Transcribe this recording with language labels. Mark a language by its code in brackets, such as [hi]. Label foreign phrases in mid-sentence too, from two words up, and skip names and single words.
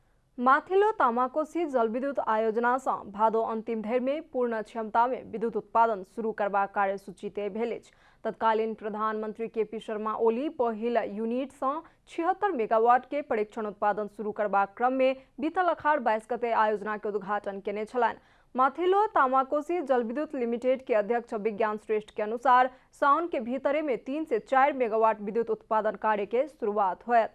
[mai] माथिल्लो तामाकोसी जलविद्युत आयोजनासँ भादो अन्तिम धरिमे पूर्ण क्षमतामे विद्युत उत्पादन शुरू करबाक कार्यसूची तय भेल अछि। तत्कालीन प्रधानमंत्री केपी शर्मा ओली पहिल यूनिटसँ 76 मेगावाट के परीक्षण उत्पादन शुरू करबाक क्रम में बीतल अखाड़ 22 गते आयोजना के उद्घाटन केने छलनि। माथिल्लो तामाकोसी जलविद्युत लिमिटेड के अध्यक्ष विज्ञान श्रेष्ठ के अनुसार साउन के भीतरे में 3 से 4 मेगावाट विद्युत उत्पादन कार्य के शुरुआत होयत।